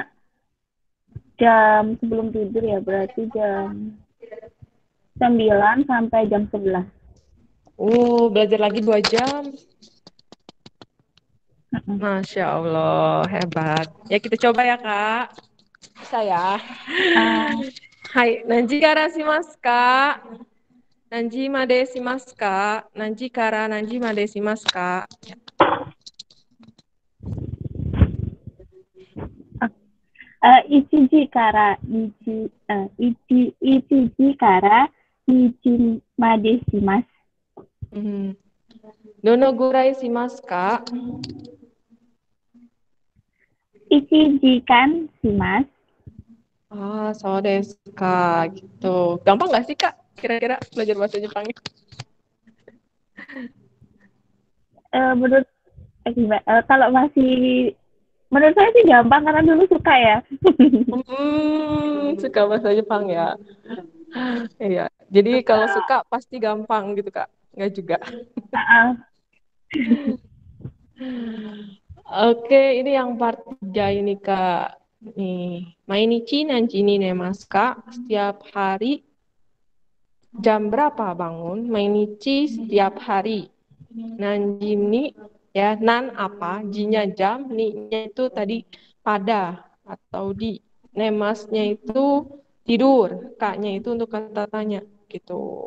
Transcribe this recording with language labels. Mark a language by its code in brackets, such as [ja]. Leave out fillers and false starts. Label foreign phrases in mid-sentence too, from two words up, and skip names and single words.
[id] Biasanya jam sebelum tidur ya, berarti jam 9 sampai jam 11. Belajar lagi 2 jam. Mm-mm. Masya Allah, hebat. Ya kita coba ya Kak. Bisa ya. Ah, Hai, [ja] 何時からしますか？何時までしますか? 何時から何時までしますか? 一時から一時から日までします. どのぐらいしますか? 一時間します. そうですか, [id] gitu. Gampang nggak sih Kak? Kira-kira belajar bahasa Jepangnya? Menurut kalau masih menurut saya sih gampang karena dulu suka ya. Suka bahasa Jepang ya. Iya. Jadi kalau suka pasti gampang gitu Kak. Nggak juga. Ah, Oke, ini yang part 3 ini Kak. Nih, [ja] 毎日何時に寝ますか? [id] Setiap hari jam berapa bangun? Mainichi setiap hari. [ja] 何時に [id] ya, nan apa? Jinya jam, ni-nya itu tadi pada atau di. Nemasnya itu tidur, Kaknya itu untuk kata tanya gitu.